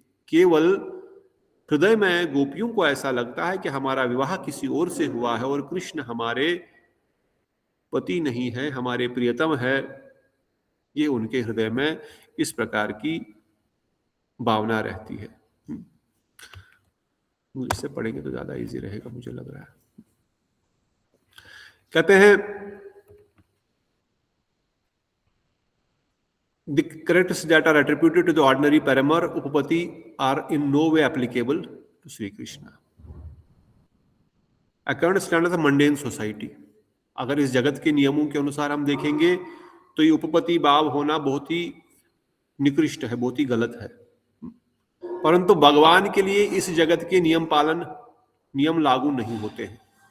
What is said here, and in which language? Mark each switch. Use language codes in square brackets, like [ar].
[hi] केवल हृदय में गोपियों को ऐसा लगता है कि हमारा विवाह किसी और से हुआ है और कृष्ण हमारे पति नहीं है, हमारे प्रियतम है। ये उनके हृदय में इस प्रकार की भावना रहती है। इससे पढ़ेंगे तो ज्यादा इजी रहेगा, मुझे लग रहा है। कहते हैं [en] the characteristics that are attributed to the ordinary paramour upapati are in no way applicable to Sri Krishna. According to standards of mundane society, [hi] अगर इस जगत के नियमों के अनुसार हम देखेंगे तो ये उपपति भाव होना बहुत ही निकृष्ट है, बहुत ही गलत है। परंतु भगवान के लिए इस जगत के नियम लागू नहीं होते हैं।